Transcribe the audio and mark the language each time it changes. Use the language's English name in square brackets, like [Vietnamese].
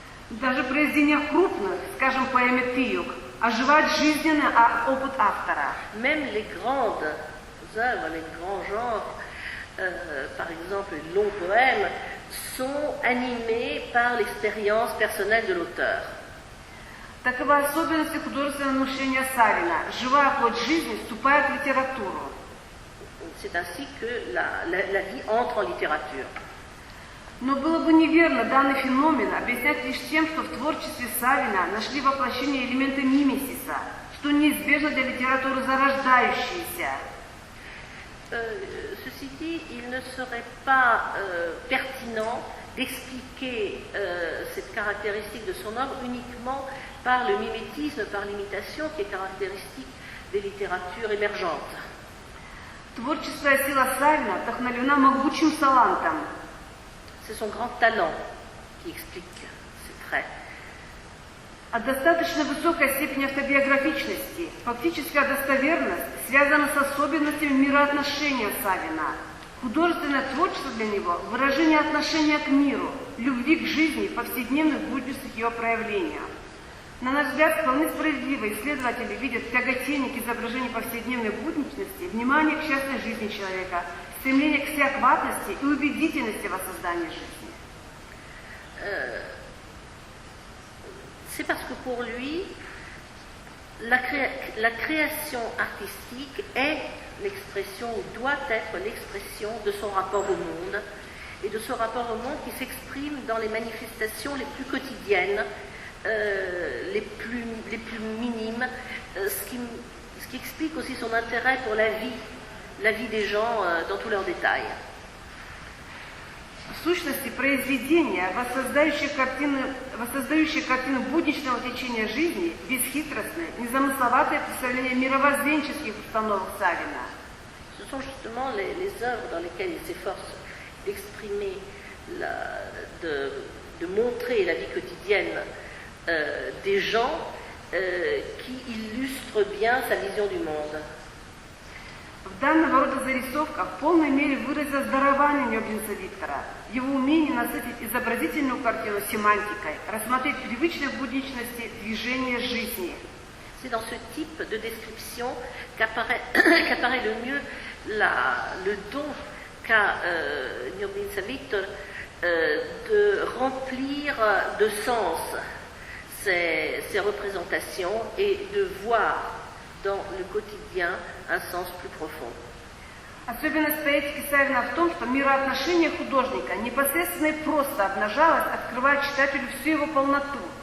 [Russian] Даже в произведениях крупных, скажем, поэме «Тыюк», оживает жизненный опыт автора. [French] Même les grandes œuvres, les grands genres, par exemple les longs poèmes, sont animés par l'expérience personnelle de l'auteur. [Russian] Такова особенность художественного мышления Савина. Живая плоть жизни вступает в литературу. [French] C'est ainsi que la vie entre en littérature. [Russian] Но было бы неверно данный феномен объяснять лишь тем, что в творчестве Савина нашли воплощение элемента мимесиса, что неизбежно для литературы зарождающейся. [French] Ceci dit, il ne serait pas pertinent d'expliquer cette caractéristique de son œuvre uniquement par le mimétisme, par l'imitation qui est caractéristique des littératures émergentes. [Russian] Творческая сила Савина вдохновлена могучим талантом. [French] C'est son grand talent qui explique ces traits. [Russian] От достаточно высокой степени автобиографичности, фактическая достоверность связана с особенностями мироотношения Савина. Художественное творчество для него – выражение отношения к миру, любви к жизни, повседневных будничных ее проявлениях. На наш взгляд, вполне справедливо исследователи видят в тяготении к изображению повседневной будничности внимание к частной жизни человека, стремление к всеохватности и убедительности в воссоздании жизни. [French] C'est parce que pour lui, la création artistique est l'expression, ou doit être l'expression de son rapport au monde, et de ce rapport au monde qui s'exprime dans les manifestations les plus quotidiennes, les plus minimes, ce qui explique aussi son intérêt pour la vie des gens dans tous leurs détails. [Russian] В сущности, произведения, воссоздающие картину будничного течения жизни, бесхитростные, незамысловатые представления мировоззренческих установок Савина. [French] Ce sont justement les œuvres dans lesquelles il s'efforce d'exprimer, de montrer la vie quotidienne des gens qui illustre bien sa vision du monde. [Russian] В данного рода зарисовках в полной мере выразилось дарование Нёблинца Виктора, его умение насытить изобразительную картину семантикой, рассмотреть привычные в будничности движения жизни. [French] C'est dans ce type de description qu'apparaît le mieux le don qu'a Njóbljinca Viktor de remplir de sens ces représentations et de voir dans le quotidien un sens plus profond. [Russian] Особенность поэтики Савина в том, что мироотношение художника непосредственно и просто обнажалось, открывая читателю всю его полноту.